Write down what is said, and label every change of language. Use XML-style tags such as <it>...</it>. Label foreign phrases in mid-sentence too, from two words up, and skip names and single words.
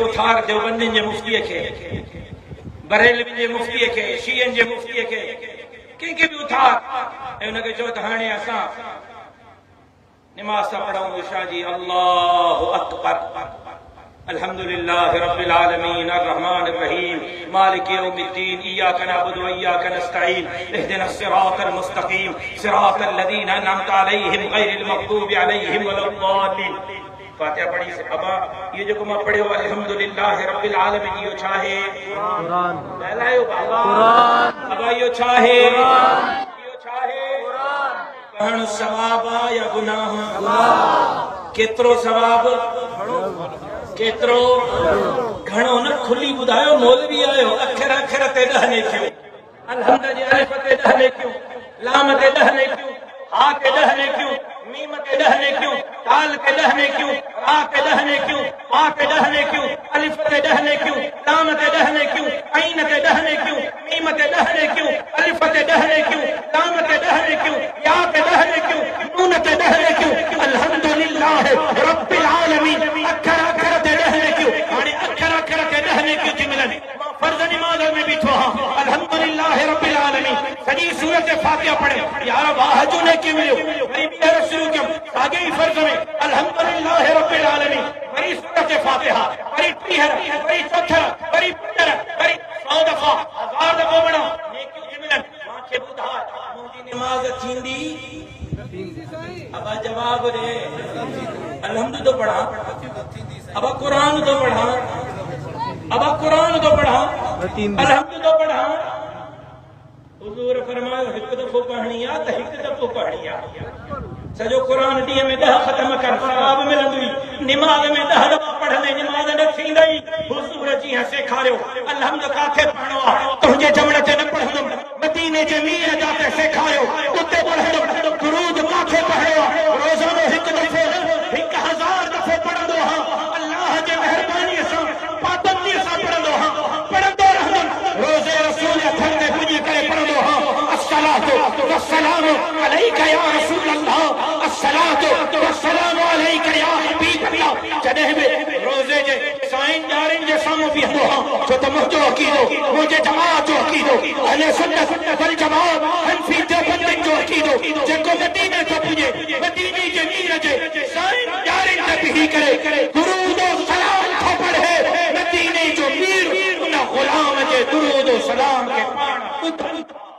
<sd>उथार देवबंदियुनि जे मुफ्तीअ खे बरेलवी जे मुफ्तीअ खे शियनि जे मुफ्तीअ खे कंहिंखे बि उथार ऐं हुनखे चओ त हाणे असां नमाज़ था पढ़ूं इशा जी</sd> <ar>الله أكبر الحمد لله رب العالمين الرحمن الرحيم مالك يوم الدين إياك نعبد وإياك نستعين اهدنا الصراط المستقيم صراط الذين أنعمت عليهم غير المغضوب عليهم ولا الضالين</ar> <sd>फातिहा पढ़ी से अबा ये जो मां पढ़ियो</sd> <ar>الحمد لله رب العالمين</ar> <sd>इहो छा आहे कुरान ॻाल्हायो कुरान अबा इहो छा आहे कुरान पढ़ण सवाब या गुनाह अल्लाह केतिरो सवाब केतिरो घणो न खुली ॿुधायो मौलवी आयो अखर अखर ते 10 नेकियूं अलहम्द जे अलिफ ते 10 नेकियूं लाम ते 10 नेकियूं हा ते 10 नेकियूं मीम ते 10 नेकियूं ताल ते 10 नेकियूं रा ते 10 नेकियूं हा ते 10 नेकियूं अलिफ ते 10 नेकियूं लाम ते 10 नेकियूं ऐन ते 10 नेकियूं मीम ते 10 नेकियूं अलिफ ते 10 नेकियूं लाम ते 10 नेकियूं या ते 10 नेकियूं नून ते 10 नेकियूं अल्हम्दुलिल्लाह</sd> <ar>رب العالمين</ar> <sd>अखर अखर ते 10 नेकियूं हाणे अखर अखर ते 10 नेकियूं थी मिलनि फर्ज़ नमाज़ में बीठो हां</sd> <ar>الحمد لله رب العالمين</ar> <sd>सॼी सूरत फातिहा पढ़े यार वाह जो नेकी मिलियो वरी ॿीहर शुरू कयूं साॻे ई फर्ज़ में</sd> <ar>الحمد لله رب العالمين</ar> <sd>वरी सूरत फातिहा वरी टीहर वरी चौथर वरी पंजर वरी 100 दफ़ा 1000 दफ़ा पढ़ो नेकियूं थी मिलनि मूंखे ॿुधा मुंहिंजी निमाज़ थींदी अबा जवाब ॾे अलहम्द तो पढ़ा अबा कुरान तो पढ़ा अबा कुरान तो पढ़ा अलहम्द तो पढ़ा हुजूर फरमायो हिकु दफ़ो पढ़णी आहे त हिकु दफ़ो पढ़णी आहे सॼो क़ुरान ॾींहं में 10 ख़त्म कर सवाब मिलंदुई निमाज़ में 10 दफ़ा पढ़ंदे निमाज़ न थींदई हुजूर जीअं सेखारियो अलहम्द काथे पढ़णो आहे तुंहिंजे जमण ते न पढ़ंदुमि मदीने जे मीर जाते सेखारियो उते पढ़ंदुमि दुरूद काथे पढ़णो आहे रोज़ानो हिकु दफ़ो 1000 दफ़ो पढ़ंदो आहियां अल्लाह जे महिरबानीअ सां पाबंदीअ सां पढ़ंदो आहियां पढ़ंदो रहंदुमि रोज़े रसूल हथनि ते पुॼी करे पढ़ंदो आहियां</sd> <ar>الصلاة والسلام عليك يا رسول الله الصلاة والسلام عليك يا حبيب الله</ar> <sd>जॾहिं बि रोज़े जे साईं ॼारनि जे साम्हूं बीहंदो आहियां छो त मुंहिंजो अक़ीदो मुंहिंजे जमात जो अक़ीदो अहले सुन्नत वल जमात हनफी देवबंदियुनि जो अक़ीदो जेको मदीने थो पुॼे मदीने जे मीर जे साईं ॼारनि ते बीही करे दुरूद ओ सलाम थो पढ़े मदीने जो मीर उन ग़ुलाम जे दुरूद ओ सलाम खे पाण ॿुधंदो</sd>